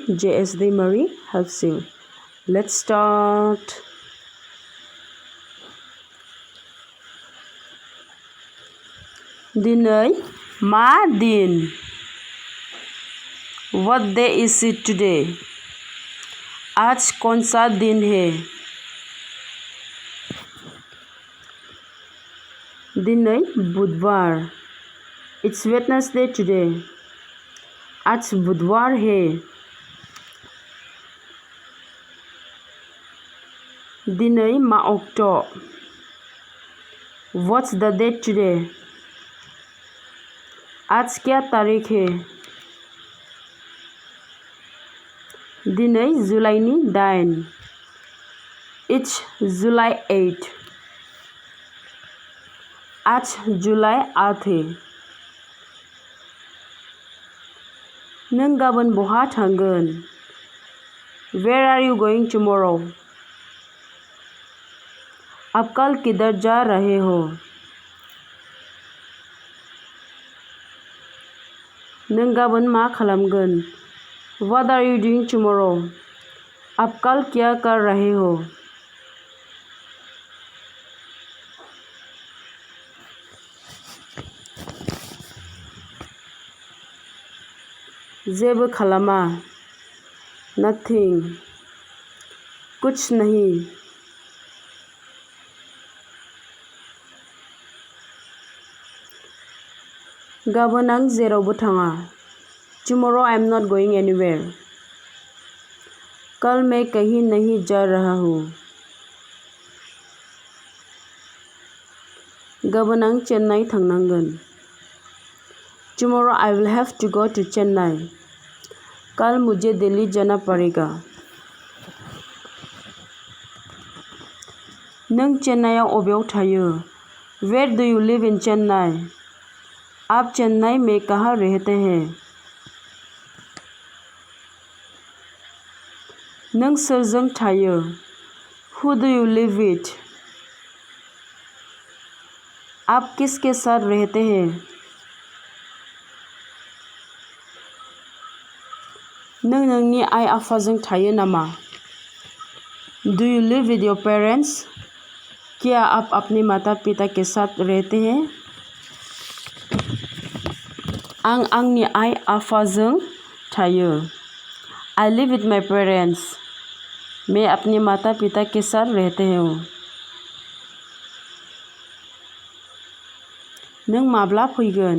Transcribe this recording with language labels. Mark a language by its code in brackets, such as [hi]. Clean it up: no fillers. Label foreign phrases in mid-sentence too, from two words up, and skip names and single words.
[en] JS.Daimari helps you. Let's start. [brx] Dinai ma din. [en] What day is it today? [hi] आज कौन सा दिन है? [brx] दिनै बुधवार. [en] It's Wednesday today. [hi] आज बुधवार है. [brx] दिनै मा अक्ट? [en] What's the date today? [hi] आज क्या तारीख है? [brx] दिनै जुलाइनि 8. [en] It's July 8. [hi] आज जुलाइ 8 है. [brx] नों गाबोन बहा थांगोन? [en] Where are you going tomorrow? [hi] आप कल किधर जा रहे हो? [brx] नों गाबोन मा खालामगोन? [en] What are you doing tomorrow? [hi] आप कल क्या कर रहे हो? [brx] जेबो खालामा. [en] Nothing. [hi] कुछ नहीं. [brx] गाबोन आं जेरावबो थाङा. [en] Tomorrow I am not going anywhere. [hi] कल मैं कहीं नहीं जा रहा हूँ. [brx] गाबोन आं चेन्नाई थांनांगोन. [en] Tomorrow I will have to go to Chennai. [hi] कल मुझे दिल्ली जाना पड़ेगा. [brx] नों चेन्नाईआव अबेयाव थायो? [en] Where do you live in Chennai? [hi] आप चेन्नई में कहाँ रहते हैं? [brx] नों सोरजों थायो? [en] Who do you live with? [hi] आप किसके साथ रहते हैं? [brx] नों नोंनि आइ आफाजों थायो नामा? [en] Do you live with your parents? [hi] क्या आप अपने माता पिता के साथ रहते हैं? [brx] आं आंनि आइ आफाजों थायो. [en] I live with my parents. [hi] मैं अपने माता पिता के साथ रहते हूँ. [brx] नों माब्ला फैगोन?